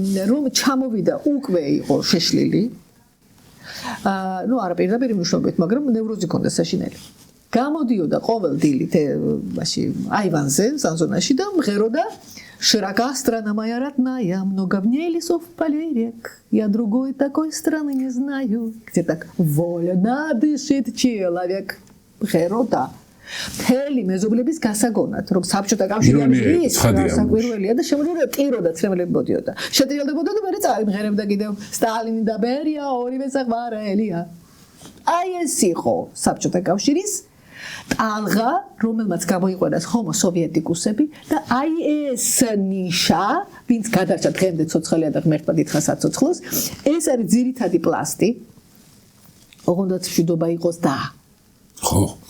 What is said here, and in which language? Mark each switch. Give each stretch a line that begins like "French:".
Georgian: რომ ჩამოვიდა უკვე იყო შეშლილი. ნუ არა პირდაპირ მნიშვნელობით, მაგრამ ნევროზი ჰქონდა საშინელი. გამოდიოდა ყოველ დილით მაშინ აივანზე, სანზონაში და მღეროდა
Russian: «Широка страна моя родная, много в ней лесов, полей рек, я другой такой страны не знаю, где так вольно дышит человек».
Georgian: მღეროდა მთელი მეზობლების გასაგონად, რომ საბჭოთა კავშირი არის საკვირველია და შემოგვიდა ტიროდა ცრემლები მოდიოდა. შეტრიალდებოდა და მერე წაიმღერებდა კიდევ სტალინი და ბერია ორივე საყვარელია. აი ეს იყო საბჭოთა კავშირის ტალღა, რომელმაც გამოიყვანას ჰომო სოვიეტიკუსები და აი ეს ნიშა, ვინც გადარჩა დღემდე ცოცხალია და ღმერთმა დიდხა საცოცხლოს, ეს არის ძირითადი პლასტი, ოღონდაც მშვიდობა იყოს და ხო?